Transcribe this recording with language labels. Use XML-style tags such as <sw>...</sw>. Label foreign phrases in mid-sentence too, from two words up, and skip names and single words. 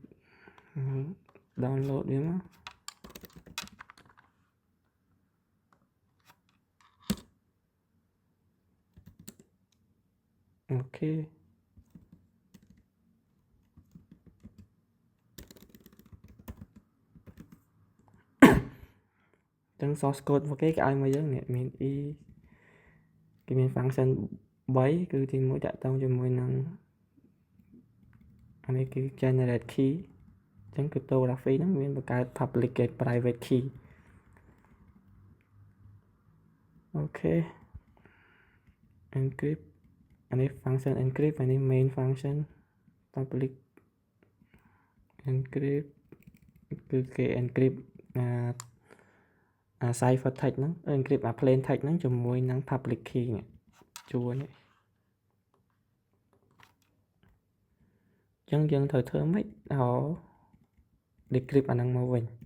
<km>download វាមកអូខេចឹង</km> <en>source code</en> <km>របស់គេគេឲ្យមកយើងនេះមាន e គេមាន function 3គឺទី1តាក់ទងជាមួយនឹង អានេះគឺ</km> <en>generate key</en> <km>អញ្ចឹង cryptography ហ្នឹងមានបង្កើត</km> <en>public και private key</en> <km>អូខេ encrypt អានេះ</km> <en>function encrypt</en> <km>អានេះ</km> <en>main function public encrypt</en> <km>គឺគេ</km> <en>encrypt ciphertext</en> <km>ហ្នឹង</km> <en>encrypt plain text</en> <km>ហ្នឹងជាមួយនឹង</km> <en>public key</en> <km>នេះជួរនេះអញ្ចឹងយើងត្រូវធ្វើម៉េចឲ្យ decrypt អាហ្នឹងមកវិញ</km>